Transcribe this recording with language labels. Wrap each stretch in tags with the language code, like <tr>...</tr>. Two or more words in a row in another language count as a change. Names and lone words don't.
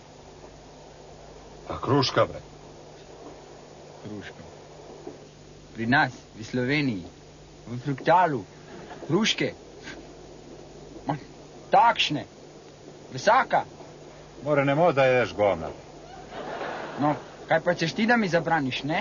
<sr>Pa kruška, bre. Kruška.</sr> <sl>Pri nas, v Sloveniji, v Fruktalu, kruške. Ma, takšne. Vsaka.</sl> <sr>More, nemoj da jedeš govna.</sr> <sl>No, kaj pa ćeš ti da mi zabraniš, ne?</sl>